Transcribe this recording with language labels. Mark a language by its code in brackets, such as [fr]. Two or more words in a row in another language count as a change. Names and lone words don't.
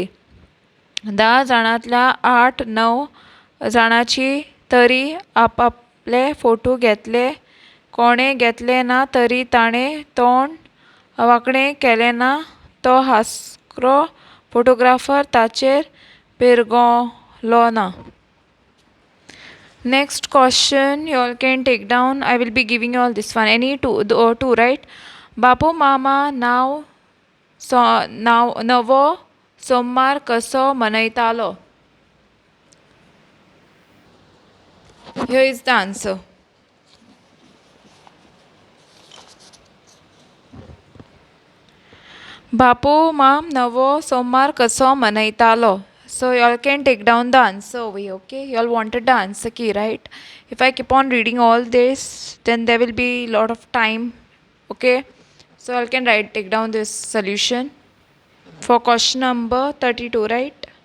[kok] 10 जाणांतल्या 8-9 जाणांची तरी आपआपले फोटो घेतले. कोणें घेतले ना तरी ताणें तोंड वांकडें केलें ना. तो हास्रो फोटोग्राफर ताचेर पिरगलो ना. [en] Next question you all can take down. I will be giving you all this one. Any two, right? [kok] बापू मामा नवो सोमार कसो मनयतालो. [en] Here is the answer. [kok] बापू माम नवो सोमार कसो मनयतालो. [en] So you all can take down the answer over here, okay? You all wanted the answer key, right? If I keep on reading all this, then there will be a lot of time, okay? So you all can take down this solution for question number 32, right?